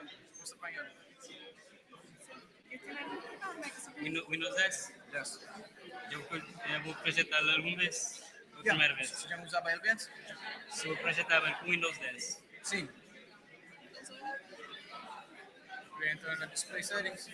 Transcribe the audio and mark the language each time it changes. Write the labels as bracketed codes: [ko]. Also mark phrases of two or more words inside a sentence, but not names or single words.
[pt] Você apanhando. [it] Che ti rendi conto che cosa progetto? [pt] Windows 10, Yes. eu vou projetar algum vez, a Yeah. primeira vez. Você já usava ele antes? Se eu projetava com Windows 10, Sim. Eu entro na [en] display settings.